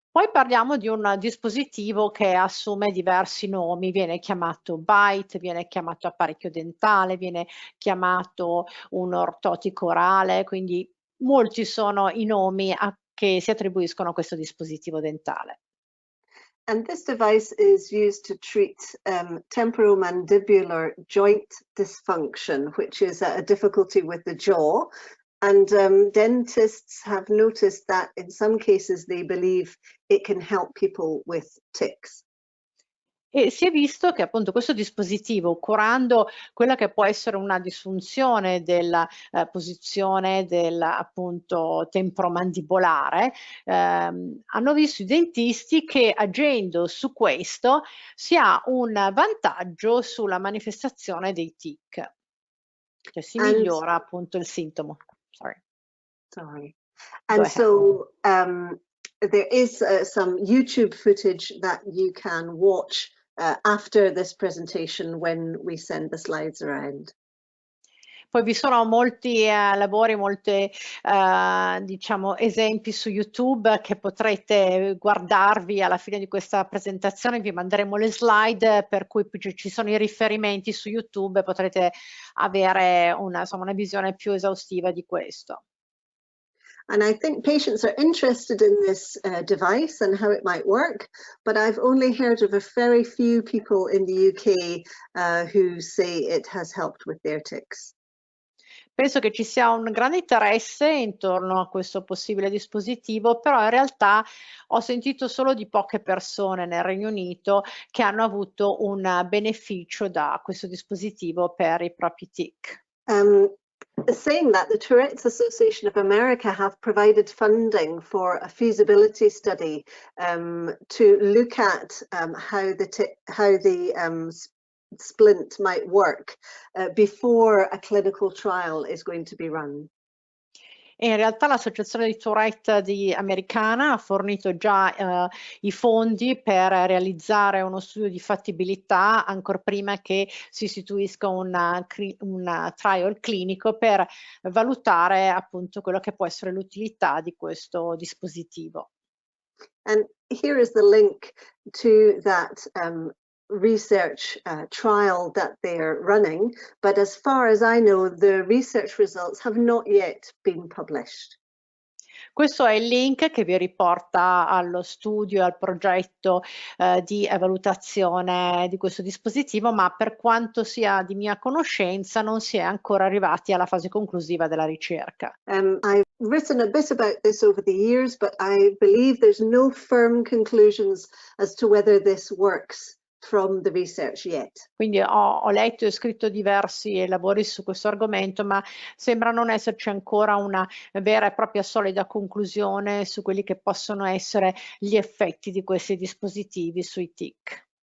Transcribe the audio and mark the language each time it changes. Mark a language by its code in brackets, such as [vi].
[it] Poi parliamo di un dispositivo che assume diversi nomi, viene chiamato bite, viene chiamato apparecchio dentale, viene chiamato un ortotico orale, quindi molti sono i nomi che si attribuiscono a questo dispositivo dentale. [en] And this device is used to treat temporomandibular joint dysfunction, which is a difficulty with the jaw. And dentists have noticed that in some cases they believe it can help people with tics. [it] E si è visto che appunto questo dispositivo, curando quella che può essere una disfunzione della posizione del appunto temporomandibolare, hanno visto i dentisti che agendo su questo si ha un vantaggio sulla manifestazione dei tic, cioè si migliora appunto il sintomo. [en] Sorry. And so there is some YouTube footage that you can watch after this presentation when we send the slides around. [it] Poi vi sono molti lavori, molti diciamo esempi su YouTube che potrete guardarvi alla fine di questa presentazione. Vi manderemo le slide per cui ci sono i riferimenti su YouTube e potrete avere una visione più esaustiva di questo. [en] And I think patients are interested in this device and how it might work, but I've only heard of a very few people in the UK who say it has helped with their tics. [it] Penso che ci sia un grande interesse intorno a questo possibile dispositivo, però in realtà ho sentito solo di poche persone nel Regno Unito che hanno avuto un beneficio da questo dispositivo per i propri tic. [en] Saying that, the Tourette's Association of America have provided funding for a feasibility study to look at how the splint might work before a clinical trial is going to be run. [it] E in realtà l'associazione di Tourette americana ha fornito già i fondi per realizzare uno studio di fattibilità ancora prima che si istituisca un trial clinico per valutare appunto quello che può essere l'utilità di questo dispositivo. [en] And here is the link to that research trial that they're running, but as far as I know, the research results have not yet been published. [it] Questo è il link che vi riporta allo studio, al progetto di valutazione di questo dispositivo, ma per quanto sia di mia conoscenza non si è ancora arrivati alla fase conclusiva della ricerca. [en] I've written a bit about this over the years, but I believe there's no firm conclusions as to whether this works from the research yet. [it] Quindi ho letto e scritto diversi lavori su questo argomento, ma sembra non esserci ancora una vera e propria solida conclusione su quelli che possono essere gli effetti di questi dispositivi sui tic.